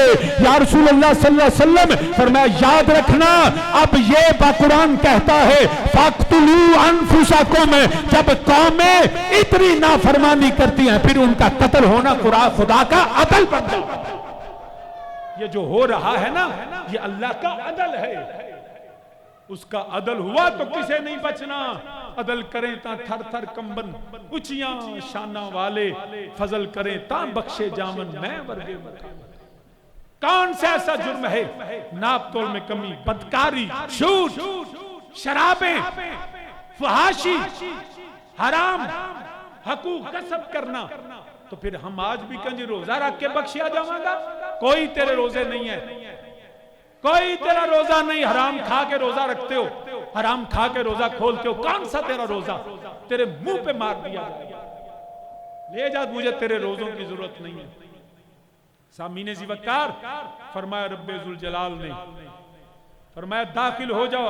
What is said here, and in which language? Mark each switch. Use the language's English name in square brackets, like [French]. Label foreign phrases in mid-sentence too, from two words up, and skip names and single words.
[Arabic] یا رسول اللہ صلی اللہ علیہ وسلم [Urdu] فرمایا یاد رکھنا اب یہ قرآن کہتا ہے [Arabic] فَاقْتُلُوا أَنفُسَكُمْ، [Urdu] جب قومیں اتنی نافرمانی کرتی ہیں پھر ان کا قتل ہونا خدا کا عدل بن جاتا ہے. یہ جو ہو رہا ہے نا یہ اللہ کا عدل ہے، اس کا عدل ہوا تو کسے نہیں بچنا. [Punjabi] عدل کریں تا تھر تھر کمبن، اچیاں شانہ والے فضل کریں تا بخشے جامن میں ورگے مقام. [Urdu] کون سا ایسا جرم ہے؟ ناپ تول میں کمی، بدکاری، جھوٹ، شرابیں، فحاشی، حرام، حقوق غصب کرنا. [Punjabi] تو پھر ہم آج بھی کنجی روزہ رکھ کے بخشیا جاواں گا؟ [Urdu] کوئی تیرے روزے نہیں ہے، کوئی تیرا روزہ نہیں. حرام کھا کے روزہ رکھتے ہو، حرام کھا کے روزہ کھولتے ہو، کون سا تیرا روزہ؟ تیرے منہ پہ مار دیا جائے گا. لے جا، مجھے تیرے روزوں کی ضرورت نہیں ہے. سامعین ذی وقار فرمایا رب ذوالجلال نے فرمایا داخل ہو جاؤ.